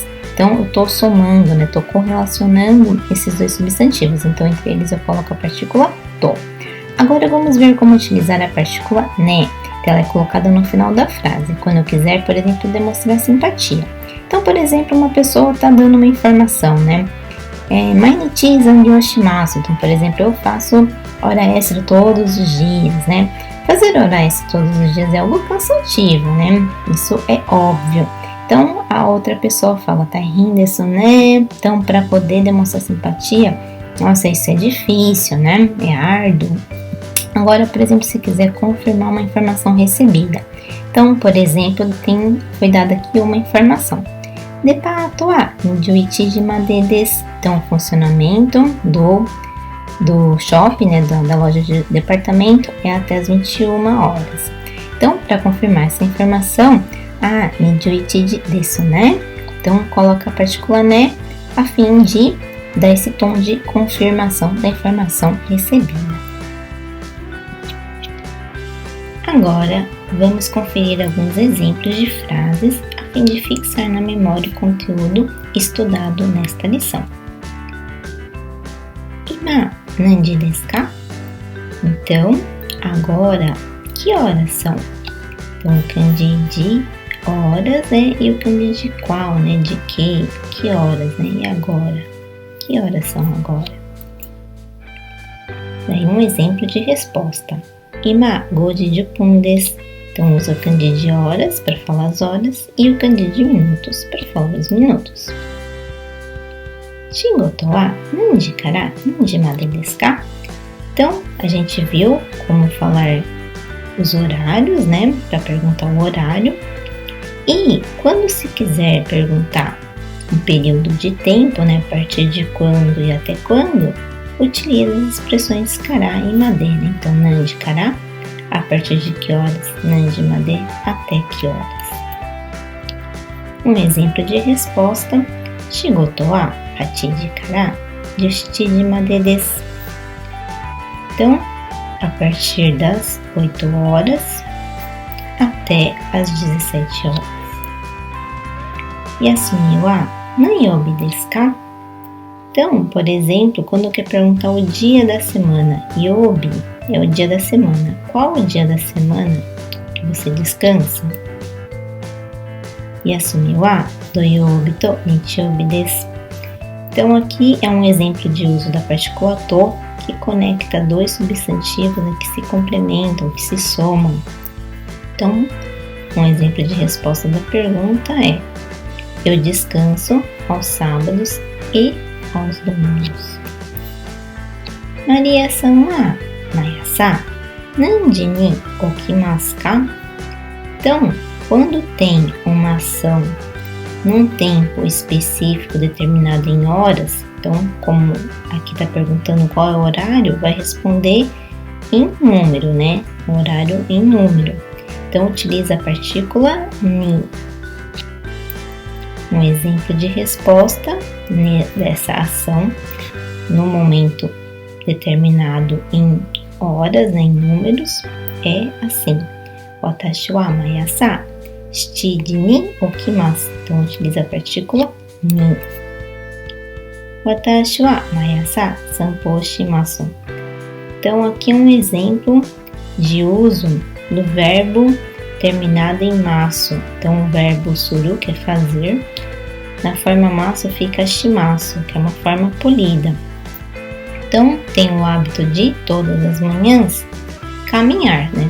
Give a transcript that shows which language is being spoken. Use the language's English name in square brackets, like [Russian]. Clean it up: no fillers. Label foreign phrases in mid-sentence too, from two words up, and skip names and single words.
[Portuguese] Então, eu estou somando, né? Estou correlacionando esses dois substantivos. Então, entre eles eu coloco a partícula to. Agora, vamos ver como utilizar a partícula ne. Ela é colocada no final da frase, quando eu quiser, por exemplo, demonstrar simpatia. Então, por exemplo, uma pessoa está dando uma informação, né? [Japanese] 毎日残業します. [Portuguese] Então, por exemplo, eu faço hora extra todos os dias, né? Fazer hora extra todos os dias é algo cansativo, né? Isso é óbvio. Então, a outra pessoa fala, tá rindo isso, né? Então, para poder demonstrar simpatia, nossa, isso é difícil, né? É árduo. Agora, por exemplo, se quiser confirmar uma informação recebida. Então, por exemplo, foi dada aqui uma informação. [Japanese] デパートは11時までです. [Portuguese] Então, o funcionamento do shopping, né, da loja de departamento é até as 21 horas. Então, para confirmar essa informação, [Japanese] 21 時ですね. [Portuguese] Então, coloca a partícula né a fim de dar esse tom de confirmação da informação recebida. Agora, vamos conferir alguns exemplos de frases a fim de fixar na memória o conteúdo estudado nesta lição. [Japanese] 今, 何時ですか? [Portuguese] Então, agora, que horas são? Então, o kanji de horas, né? E o kanji de qual, né? De que horas, né? E agora? Que horas são agora? Daí um exemplo de resposta. [Japanese] 今、5時10分です. [Portuguese] Então, usa o kanji de horas para falar as horas e o kanji de minutos para falar os minutos. [Japanese] 仕事は何時から何時までですか? [Portuguese] Então, a gente viu como falar os horários, né? Para perguntar o horário. E quando se quiser perguntar um período de tempo, né? A partir de quando e até quando, utiliza as expressões kara e made, né? Então, [Japanese] 何時から, [Portuguese] a partir de que horas? [Japanese] 何時まで, [Portuguese] até que horas? Um exemplo de resposta. [Japanese] 仕事は8時から17時までです. [Portuguese] Então, a partir das 8 horas até as 17 horas. [Japanese] 休みは何曜日ですか? [Portuguese] Então, por exemplo, quando quer perguntar o dia da semana, yobi é o dia da semana. Qual o dia da semana que você descansa? [Japanese] 休みは土曜日と日曜日です. [Portuguese] Então, aqui é um exemplo de uso da partícula to, que conecta dois substantivos, né, que se complementam, que se somam. Então, um exemplo de resposta da pergunta é: eu descanso aos sábados e aos domingos. [Japanese] マリアさんは毎朝何時に起きますか? [Portuguese] Então, quando tem uma ação num tempo específico determinado em horas, então, como aqui está perguntando qual é o horário, vai responder em número, né? O horário em número. Então, utiliza a partícula ni. Um exemplo de resposta dessa ação no momento determinado em horas, né, em números, é assim: [Japanese] 私は毎朝7時に起きます. [Portuguese] Então, utiliza a partícula ni. [Japanese] 私は毎朝散歩をします. [Portuguese] Então, aqui um exemplo de uso do verbo terminado em masu. Então, o verbo suru, que é fazer, na forma masu fica shimasu, que é uma forma polida. Então, tem o hábito de, todas as manhãs, caminhar, né?